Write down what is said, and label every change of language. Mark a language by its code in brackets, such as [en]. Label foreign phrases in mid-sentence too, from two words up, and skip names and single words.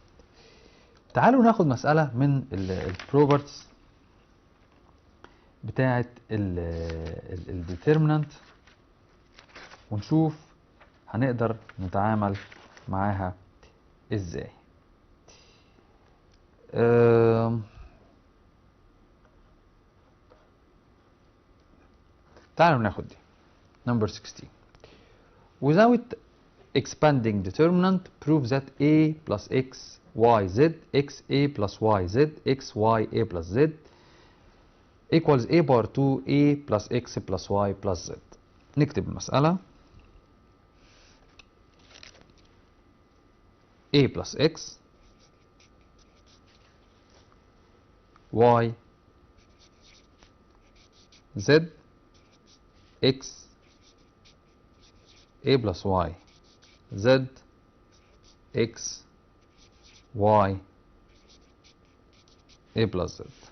[ar] تعالوا ناخد مساله من البروبرتس بتاعه الديترمينانت ونشوف هنقدر نتعامل معاها ازاي. تعالوا ناخد دي number 16. [en] Without expanding determinant prove that a plus x y z x a plus y z x y a plus z equals a bar 2 a plus x plus y plus z. [ar] نكتب المسألة [en] a plus x y z x a plus y z x y a plus z.